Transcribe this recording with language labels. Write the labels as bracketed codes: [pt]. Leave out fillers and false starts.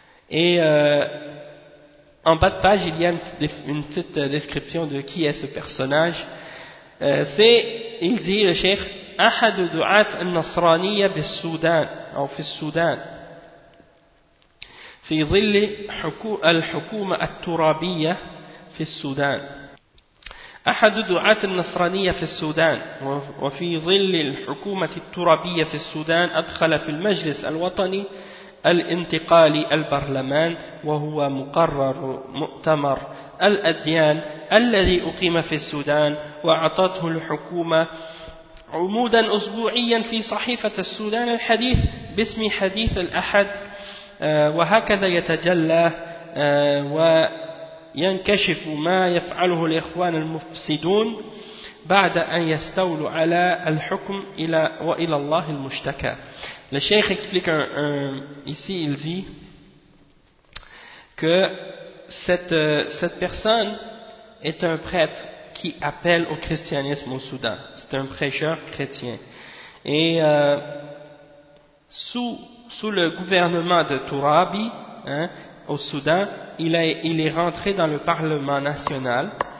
[fr] Et en bas de page, il y a une petite description de qui est ce personnage. C'est, il dit le cheikh, [ar] أحد دعاة النصرانية بالسودان أو في السودان في ظل الحكومة الترابية في السودان. أحد دعاة النصرانية في السودان وفي ظل الحكومة الترابية في السودان أدخل في المجلس الوطني الانتقال البرلمان وهو مقرر مؤتمر الأديان الذي أقيم في السودان وعطته الحكومة عمودا أسبوعيا في صحيفة السودان الحديث باسم حديث الأحد وهكذا يتجلى وينكشف ما يفعله الإخوان المفسدون بعد أن يستولوا على الحكم إلى وإلى الله المشتكى. [fr] Le Cheikh explique ici, il dit que cette personne est un prêtre qui appelle au christianisme au Soudan. C'est un prêcheur chrétien. Et sous le gouvernement de Tourabi, hein, au Soudan, il est rentré dans le Parlement national.